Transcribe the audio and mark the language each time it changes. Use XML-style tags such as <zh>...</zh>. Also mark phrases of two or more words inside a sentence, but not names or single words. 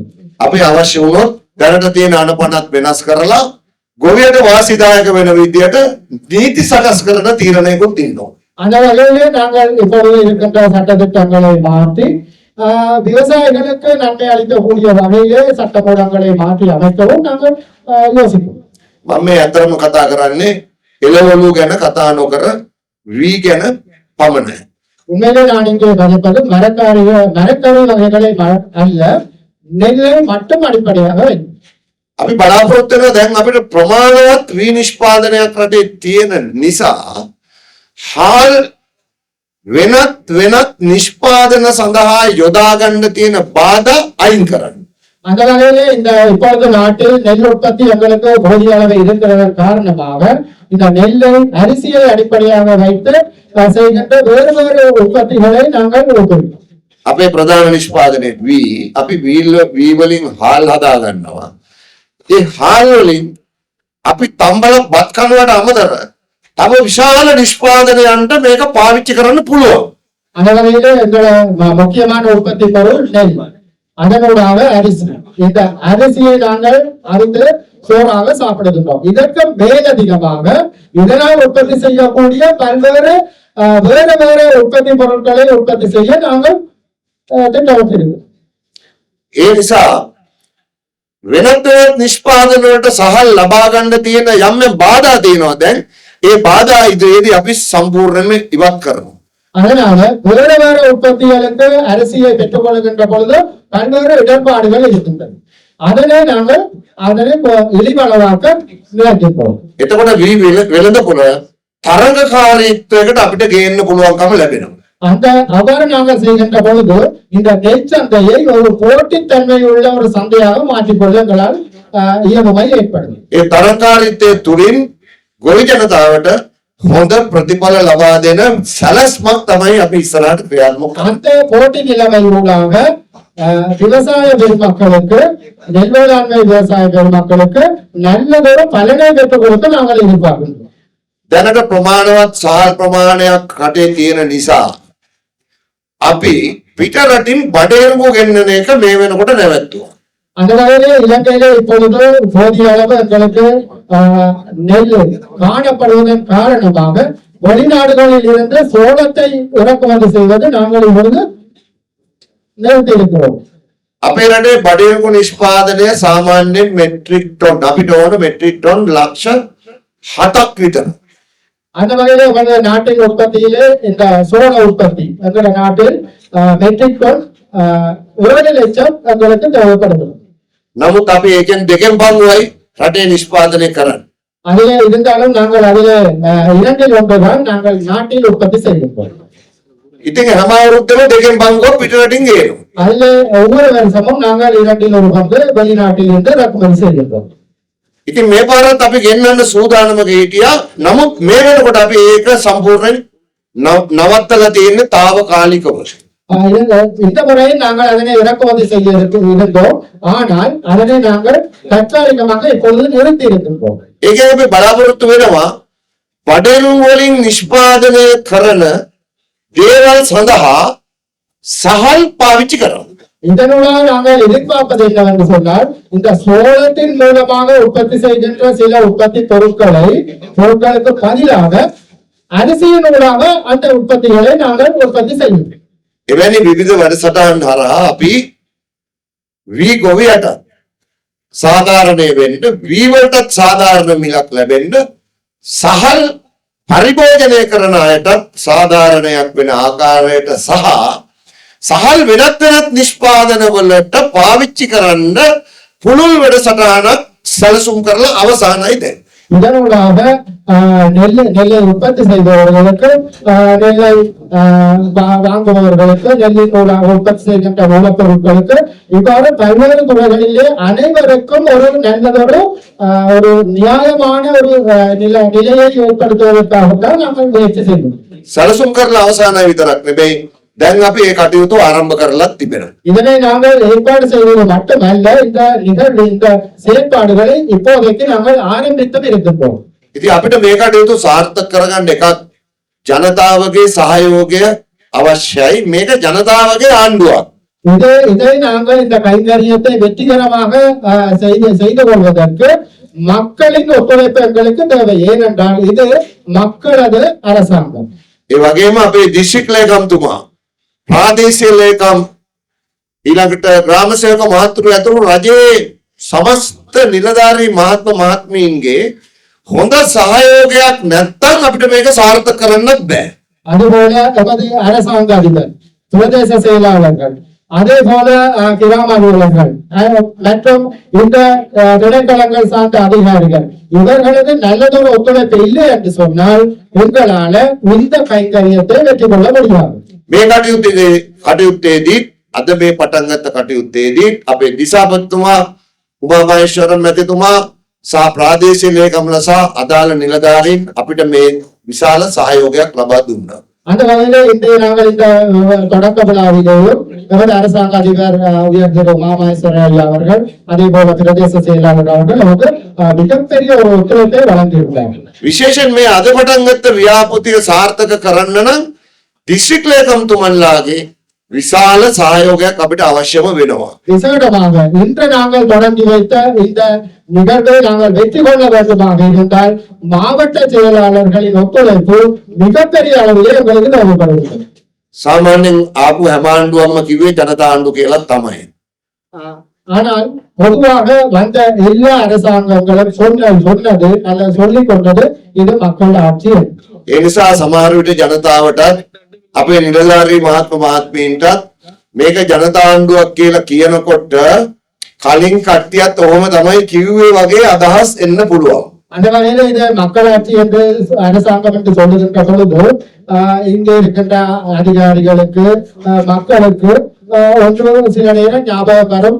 <si>අපි අවශ්‍ය වුණොත් දැනට තියෙන අනපනත් වෙනස් කරලා ගොවියට වාසිදායක වෙන විදියට නීති සකස් කරන තීරණයකුත් තියෙනවා.</si> <ta>அந்த வகையிலே நாங்கள் இப்பொழுது இருக்கின்ற சட்டத்திட்டங்களை மாற்றி விவசாயிகளுக்கு நன்மை அளிக்கக்கூடிய வகையிலே சட்டமூலங்களை மாற்றி அமைக்கவும் நாங்கள் யோசிப்போம்.</ta> <si>මම මේ අතරම කතා කරන්නේ එළවලු ගැන කතා නොකර වී ගැන පමණයි.</si> <ta>உண்மையிலே நான் இங்கே கதைப்பது மரக்கறி வகைகளை அல்ல, நெல்லை மட்டும் அடிப்படையாக வைக்கும்.</ta> <si>අපි බලාපොරොත්තු වෙනවා දැන් අපිට ප්‍රමාණවත් වී නිෂ්පාදනයක් රටේ තියෙන නිසා හාල් වෙනත් නිෂ්පාදන සඳහා යොදා ගන්න තියෙන බාධා අයින් කරන්න.</si> <ta>அந்த வகையிலே இந்த இப்பொழுது நாட்டில் நெல் உற்பத்தி எங்களுக்கு போதிய அளவு இருக்கிறதன் காரணமாக இந்த நெல்லை அரிசியை அடிப்படையாக வைத்து செய்கின்ற வேறு வேறு உற்பத்திகளை நாங்கள் ஊக்குவிக்கிறோம்.</ta> <si>අපේ ප්‍රධාන නිෂ්පාදනයේ වී අපි වී වලින් හාල් හදා ගන්නවා. ඒ හාල් වලින් අපි තම්බල බත් කනවට අමතර තව විශාල නිෂ්පාදනයන්ට මේක පාවිච්චි කරන්න පුළුවන්.</si> <ta>அந்த வகையிலே எங்களோட முக்கியமான உற்பத்தி பொருள் நெல், அதனூடாக அரிசி. இந்த அரிசியை நாங்கள் அறுத்து சோறாக சாப்பிடுகின்றோம். இதற்கு மேலதிகமாக இதனால் உற்பத்தி செய்யக்கூடிய பல்வேறு வேறு உற்பத்தி பொருட்களை உற்பத்தி செய்ய நாங்கள் திட்டமிட்டிருக்கிறோம்.</ta> <si>ඒ නිසා වෙනත් නිෂ්පාදන වලට සහල් ලබා ගන්න තියෙන යම් බාධා තියෙනවා. දැන් ඒ බාධා ඉදිරියේදී අපි සම්පූර්ණයෙන්ම ඉවත් කරනවා.</si> <ta>அதனால வேற வேற உற்பத்திகளுக்கு அரிசியை பெற்றுக்கொள்கின்ற பொழுது பல்வேறு இடர்பாடுகள் இருக்கின்றன. அதனை இழிவளவாக்க நிலைக்கின்றோம்.</ta> <si>එතකොට වෙළඳපොළ තරඟකාරීත්වයකට අපිට ගේන්න පුළුවන්කම ලැබෙනවා.</si> <ta>அந்த அவ்வாறு நாங்கள் செய்கின்ற பொழுது இந்த நெற்சந்தையை ஒரு போட்டித்தன்மை உள்ள ஒரு சந்தையாக மாற்றிக்கொள்ள எங்களால் இயலுமை ஏற்படும்.</ta> <si>ඒ තරඟකාරීත්වය තුලින් ගොවි ජනතාවට හොඳ ප්‍රතිඵල ලබා දෙන සැලැස්මක් තමයි අපි ඉස්සරහට ක්‍රියාත්මක කරන්නේ.</si> <ta>அந்த போட்டி நிலைமை ஊடாக விவசாய பெருமக்களுக்கு நெல் வேளாண்மை விவசாய பெருமக்களுக்கு நல்லதொரு பலனை பெற்றுக் கொடுக்க நாங்கள் எதிர்பார்க்கின்றோம்.</ta> <si>දැනට ප්‍රමාණවත් සහල් ප්‍රමාණයක් රටේ තියෙන නිසා අපි පිට රටින් බඩේරුම ගෙන්නන එක මේ වෙනකොට නැවැත්තුවා.</si> <ta>அந்த வகையிலே இலங்கையிலே இப்பொழுது போதிய அளவு எங்களுக்கு நெல் காணப்படுவதன் காரணமாக வெளிநாடுகளில் இருந்து சோளத்தை இறக்குமதி செய்வது நாங்கள் இப்பொழுது நிறுத்தி இருக்கிறோம்.</ta> <si>අපේ රටේ බඩේරුම නිෂ්පාදනය සාමාන්‍යයෙන් මෙට්‍රික් ටොන් අපිට ඕන මෙට්‍රික් ටොන් ලක්ෂ 7ක් විතර.</si> <ta>அந்த வகையிலே எங்களது நாட்டின் உற்பத்தியிலே இந்த சோள உற்பத்தி எங்களோட நாட்டில் மெட்ரிக் டன் 7 லட்சம் எங்களுக்கு தேவைப்படுகிறது.</ta> <si>නමුත් අපි ඒකෙන් දෙකෙන් පංගුවයි රටේ නිෂ්පාදනය කරන්නේ.</si> <ta>அதிலே இருந்தாலும் நாங்கள் அதிலே 2/1 தான் நாங்கள் நாட்டில் உற்பத்தி செய்கின்றோம்.</ta> <si>ඉතින් හැම අවුරුද්දම දෙකෙන් පංගුවක් පිට රටින් ගේනවා.</si> <ta>அதிலே ஒவ்வொரு வருஷமும் நாங்கள் 2/1 வெளிநாட்டில் இருந்து இறக்குமதி செய்கின்றோம்.</ta> <si>ඉතින් මේ පාරත් අපි ගෙන්නන්න සූදානමක හිටියා. නමුත් මේ වෙනකොට අපි ඒක සම්පූර්ණයෙන් නවත්තලා තියෙන්නේ తాවකාලිකව.</si> <ta>இந்த முறையில் நாங்கள் அதனை இறக்குமதி செய்ய இருந்தோம். ஆனால் அதனை நாங்கள் தற்காலிகமாக இப்பொழுது நிறுத்தி இருக்கின்றோம்.</ta> <si>ඒකේ අපි බලාපොරොත්තු වෙනවා බඩේරුම් වලින් නිෂ්පාදනය කරන දේවල් සඳහා සහල් පාවිච්චි කරනවා.</si> <ta>இதனூடாக நாங்கள் எதிர்பார்ப்பது என்னவென்று சொன்னால் இந்த சோளத்தின் மூலமாக உற்பத்தி செய்கின்ற சில உற்பத்தி பொருட்களுக்கு பதிலாக அரிசியினூடாக அந்த உற்பத்திகளை நாங்கள் உற்பத்தி செய்கின்றோம்.</ta> <si>එවැනි විවිධ වැඩසටහන් හරහා අපි වී ගොවියට සාධාරණය වෙන්න වී වලටත් සාධාරණ මිලක් ලැබෙන්න සහල් පරිභෝජනය කරන අයටත් සාධාරණයක් වෙන ආකාරයට සහල් වෙනත් නිෂ්පාදන වලට පාවිච්චි කරන්න පුළුල් වැඩසටහනක් සැලසුම් කරලා අවසానයි දැන්.</si> <ta>இதனூடாக நெல்லை உற்பத்தி செய்பவர்களுக்கு நெல்லை வாங்குபவர்களுக்கு நெல்லினூடாக உற்பத்தி செய்கின்ற மூலப்பொருட்களுக்கு இவ்வாறு பல்வேறு துறைகளிலே அனைவருக்கும் ஒரு நல்லதொரு ஒரு நியாயமான ஒரு நிலையை ஏற்படுத்துவதற்காகத்தான் நாங்கள் முயற்சி செய்வோம்.</ta> <si>සැලසුම් කරලා අවසానයි විතරක් නෙමෙයි දැන් අපි ඒ කටයුතු ආරම්භ කරලා තිබෙනවා.</si> <ta>இதனை நாங்கள் ஏற்பாடு செய்வது மட்டுமல்ல இந்த செயற்பாடுகளை இப்போதைக்கு நாங்கள் ஆரம்பித்து இருக்கின்றோம்.</ta> <si>ඉතින් අපිට මේ කටයුතු සාර්ථක කරගන්න එකක් ජනතාවගේ සහයෝගය අවශ්‍යයි. මේක ජනතාවගේ ආණ්ඩුවක්.</si> <ta>இதை நாங்கள் இந்த கைங்கரியத்தை வெற்றிகரமாக செய்து கொள்வதற்கு மக்களின் ஒத்துழைப்பு எங்களுக்கு தேவை. ஏனென்றால் இது மக்களது அரசாங்கம்.</ta> <si>ඒ වගේම අපේ දිස්ත්‍රික් ලේකම්තුමා ප්‍රාදේශීය ලේකම් ඊළඟට ග්‍රාම සේවක මහතුරු ඇතුළු රජයේ සමස්ත නිලධාරී මහත්ම මහත්මීන්ගේ හොඳ සහයෝගයක් නැත්නම් අපිට මේක සාර්ථක කරන්නත් බෑ.</si> <ta>அதுபோல எமது அரசாங்க அதிபர் பிரதேச செயலாளர்கள் அதே போல கிராம அலுவலர்கள் மற்றும் இந்த திணைக்களங்கள் சார்ந்த அதிகாரிகள் இவர்களது நல்லதொரு ஒத்துழைப்பு இல்லை என்று சொன்னால் உங்களால இந்த கைங்கரியத்தை வெற்றி கொள்ள முடியாது.</ta> <si>මේ කටයුත්තේදී අද මේ පටන් ගත්ත කටයුත්තේදී අපේ දිසාපතිතුමා උමාමහේශ්වරන් මැතිතුමා සහ ප්‍රාදේශීය ලේකම්ල සහ අදාළ නිලධාරීන් අපිට මේ විශාල සහයෝගයක් ලබා දුන්නා.</si> <ta>அந்த வகையிலே இன்றைய நாங்கள் இந்த தொடக்க விழாவிலேயும் நமது அரசாங்க அதிபர் உயர் திரு உமாமகேஸ்வரன் ஐயா அவர்கள் அதே போல பிரதேச செயலாளர் அவர்கள் நமக்கு மிகப்பெரிய ஒரு ஒத்துழைப்பை வழங்கியிருக்கிறார்கள்.</ta> <si>විශේෂයෙන් මේ අද පටන් ගත්ත ව්‍යාපෘතිය සාර්ථක කරන්න නම් දිස්ත්‍රික් ලේකම්තුමන්ලාගේ විශාල සහයෝගයක් අපිට අවශ්‍යම වෙනවා.</si> <ta>விசேடமாக இன்று நாங்கள் தொடங்கி வைத்த இந்த நிகழ்வை நாங்கள் வெற்றி கொள்ள வேண்டுமாக இருந்தால் மாவட்ட செயலாளர்களின் ஒத்துழைப்பு மிகப்பெரிய அளவிலே எங்களுக்கு தேவைப்படுகிறது.</ta> <si>සාමාන්‍යයෙන් ආපු හැම ආණ්ඩුවක්ම කිව්වේ ජනතා ආණ්ඩුව කියලා තමයි.</si> <ta>ஆனால் பொதுவாக வந்த எல்லா அரசாங்கங்களும் சொன்னது அல்லது சொல்லிக் கொண்டது இது மக்கள் ஆட்சி.</ta> <si>ඒ නිසා සමහර විට ජනතාවටත් අපේ නිලධාරී මහත්ම මහත්මීන්ටත් මේක ජනතා ආණ්ඩුවක් කියලා කියනකොට කලින් කට්ටියත් ඔහොම තමයි කිව්වේ වගේ අදහස් එන්න පුළුවන්.</si> <ta>அந்த வகையில இது மக்களாட்சி என்று அரசாங்கம் என்று சொல்லுகின்ற பொழுது இங்கே இருக்கின்ற அதிகாரிகளுக்கு மக்களுக்கு ஒன்று சில நேரம் ஞாபகம் வரும்.</ta>